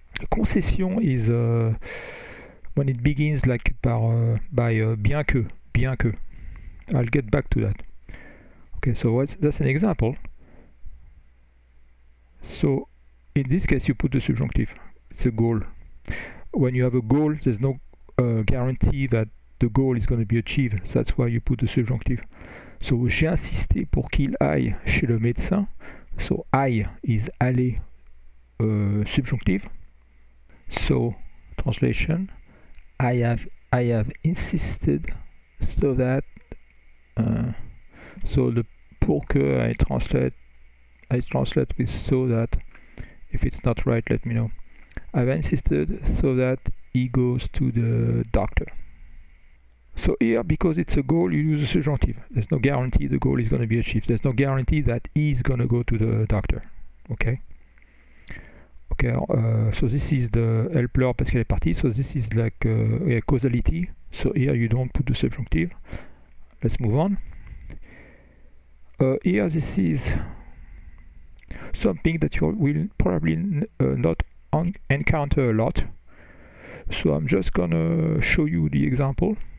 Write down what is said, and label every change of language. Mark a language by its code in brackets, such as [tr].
[en] Concession is when it begins like by [fr] bien que. [en] I'll get back to that. Okay, so that's an example. So in this case you put the subjunctive. It's a goal. When you have a goal, there's no guarantee that the goal is going to be achieved. So that's why you put the subjunctive. [fr] So j'ai insisté pour qu'il aille chez le médecin. [en] So aille is aller, subjunctive. So translation, I have insisted so that so the [fr] pour que [en] I translate with so that. If it's not right, let me know. I've insisted so that he goes to the doctor. So here, because it's a goal, you use a subjunctive. There's no guarantee the goal is going to be achieved. There's no guarantee that he's going to go to the doctor. Okay. Okay. So this is the [fr] elle pleure parce qu'elle est partie. [en] So this is like a causality. So here you don't put the subjunctive. Let's move on. Here this is something that you will probably not encounter a lot. So I'm just gonna show you the example.